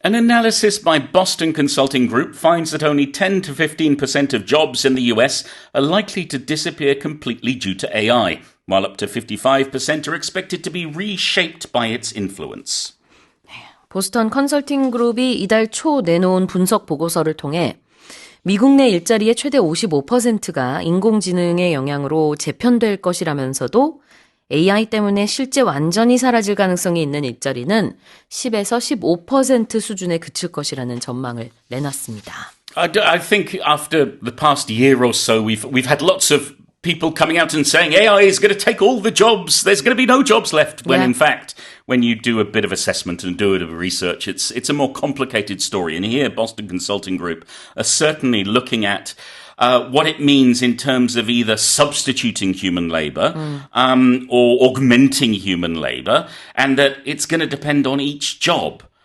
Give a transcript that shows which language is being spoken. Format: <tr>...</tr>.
<en>An analysis by Boston Consulting Group finds that only 10 to 15% of jobs in the US are likely to disappear completely due to AI, while up to 55% are expected to be reshaped by its influence.</en> <ko>보스턴 컨설팅 그룹이 이달 초 내놓은 분석 보고서를 통해 미국 내 일자리의 최대 55%가 인공지능의 영향으로 재편될 것이라면서도 AI 때문에 실제 완전히 사라질 가능성이 있는 일자리는 10에서 15% 수준에 그칠 것이라는 전망을 내놨습니다.</ko> <en>I think after the past year or so, we've had lots of people coming out and saying AI is going to take all the jobs. There's going to be no jobs left. When in fact, when you do a bit of assessment and do a bit of research, it's a more complicated story. And here, Boston Consulting Group are certainly looking at what it means in terms of either substituting human labor or augmenting human labor, and that it's going to depend on each job.</en>